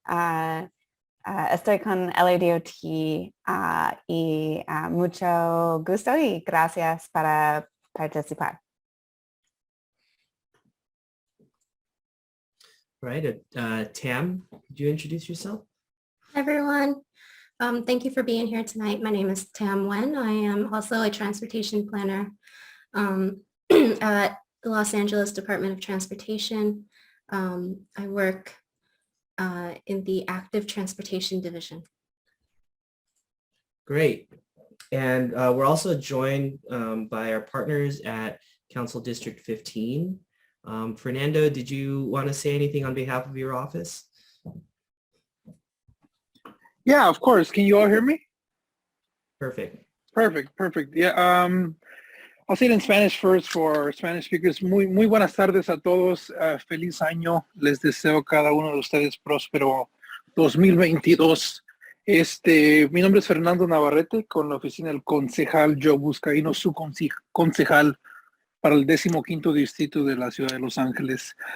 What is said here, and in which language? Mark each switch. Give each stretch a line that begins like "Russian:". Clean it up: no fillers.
Spanish: Estoy con LADOT y mucho gusto y gracias para participar.
English: Right, Tam, could you introduce yourself? Hi, everyone. Thank you for being here tonight. My name is Tam Wen. I am also a transportation planner at the Los Angeles Department of Transportation. I work in the Active Transportation Division. Great. And we're also joined by our partners at Council District 15. Fernando, did you want to say anything on behalf of your office? Yeah, of course. Can you all hear me? Perfect. Perfect. Yeah, I'll say it in Spanish first for Spanish speakers.
Spanish: Muy buenas tardes a todos. Feliz año. Les deseo a cada uno de ustedes próspero 2022. Mi nombre es Fernando Navarrete con la oficina del concejal Joe Buscaino, su concejal para el 15º distrito de la ciudad de Los Ángeles.